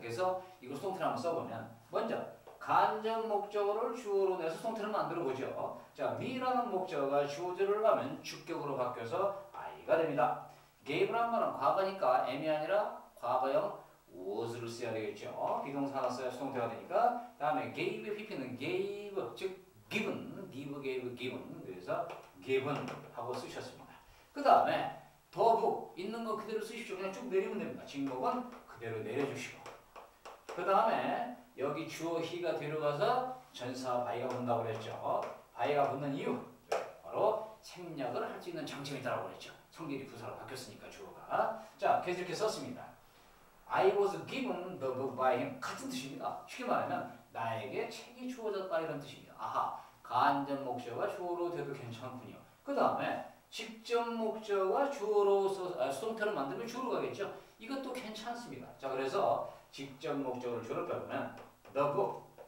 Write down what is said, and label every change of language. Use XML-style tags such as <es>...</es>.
<ko>그래서 이거 수동태를 한번 써보면 먼저 간접 목적어를 주어로 내서 수동태를 만들어보죠. 자, me라는 목적어가 주어를 가면 주격으로 바뀌어서 I가 됩니다. gave라는 말은 과거니까 M이 아니라 과거형 was를 써야 되겠죠. 비동사 하나 써야 수동태가 되니까. 다음에 gave, pp는 gave, 즉 given, gave, given. 그래서 given 하고 쓰셨습니다. 그 다음에 the book 있는 거 그대로 쓰십시오. 그냥 쭉 내리면 됩니다. 직목은 그대로 내려주시고. 그 다음에 여기 주어 he가 들어가서 전사 by가 붙는다고 그랬죠. by가 붙는 이유 바로 생략을 할 수 있는 장점이 있다고 그랬죠. 성질이 부사로 바뀌었으니까 주어가. 자, 그래서 이렇게 썼습니다.</ko> <en>I was given the book by him.</en> <ko>같은 뜻입니다. 쉽게 말하면 나에게 책이 주어졌다 이런 뜻입니다. 간접 목적어가 주어로 돼도 괜찮군요. 그 다음에 직접 목적어가 주어로 수동태를 만들면 주어로 가겠죠. 이것도 괜찮아요. 괜찮습니다. 자, 그래서 직접 목적을 주로 빼보면 the book.</ko>